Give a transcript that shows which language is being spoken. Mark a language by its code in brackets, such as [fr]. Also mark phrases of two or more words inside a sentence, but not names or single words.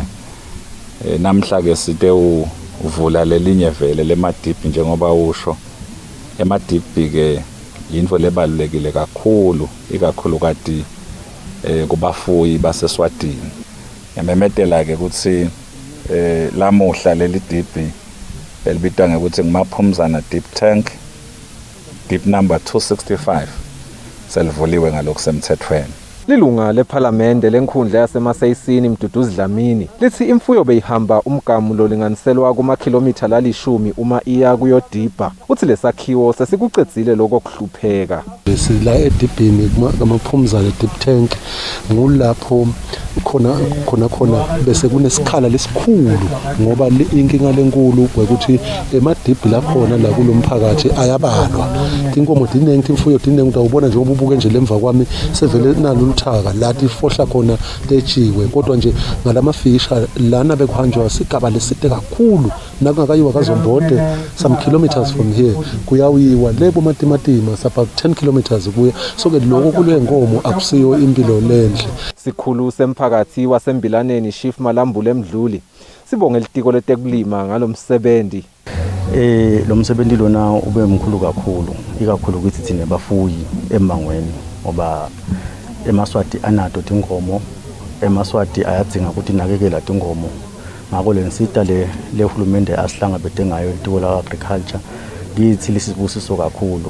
[ss] Namhla ke site uvula lelinye vele lemadibhi njengoba usho. Emadibhi ke yinto lebalulekile kakhulu ikakhulukati kubafuyi baseswatini. Ngimemetela ke ukuthi lamuhla leli dibhi elibitwa ngokuthi nguMaphumzana [en] deep tank deep number [ss] 265 selivuliwe ngalokusemthethweni. Lilunga lephalamende lenkhundla yaseMasayisini Mduduzi Dlamini lithi imfuyo beyihamba umgamu lolinganiselwa kumakhilomitha lalishumi uma iya kuyodibha. Uthi lesakhiwo sesikucedzile lokho kuhlupheka. Sila edibhini ngamaphumzana [en] deep tank [ss] ngulapho khona bese kunesikhala lesikhulu ngoba inkinga lenkulu ukuthi emadibhi lakhona la kulomphakathi ayabalwa. Inkomo dinengi imfuyo dinengi utawubona nje ububuke nje lemva kwami sevele nalo uthaka lathi fohla khona letshiwe kodwa nje ngalamafisha lana bekuhanjwa sigaba leside kakhulu nakungakayiwa kaZombode [en] some kilometers from here [ss] kuyawiwa lebo matimatima sapa 10 kilometers kuya so ke lokho kulenkomo akusiyo impilo lenhle. Sikhulu semphakathi wasembilaneni Chief Malambule Mdluli sibonge litiko letekulima ngalomsebenzi. Lo msebenzi lona ube mkhulu kakhulu ikakhulu ukuthi thina bafuyi emangweni ngoba eMaswati anato tinkomo eMaswati ayadzinga ukuthi nakekela tinkomo ngako lensita lehulumende asihlangabete ngayo litiko la agriculture lithi lisibusiso kakhulu.